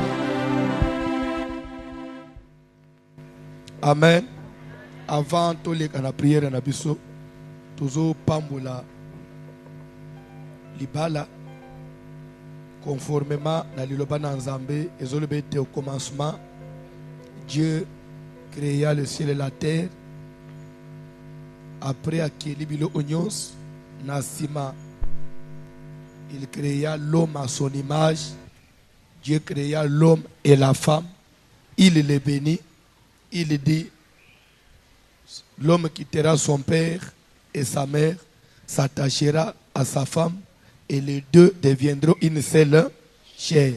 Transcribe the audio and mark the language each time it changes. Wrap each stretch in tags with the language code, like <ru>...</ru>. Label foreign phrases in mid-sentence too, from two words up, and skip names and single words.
<fr>Amen.</fr> <ln>Avant toleka na prière na biso, tozo pambola libala conformément na liloba na Nzambe ezoloba ete</ln> <fr>au commencement Dieu créa le ciel et la terre. Après</fr> <ln>akeli bilo onyos na sima</ln> <fr>il créa l'homme à son image. Dieu créa l'homme et la femme. Il les bénit. Il dit, l'homme quittera son père et sa mère, s'attachera à sa femme, et les deux deviendront une seule chair.</fr>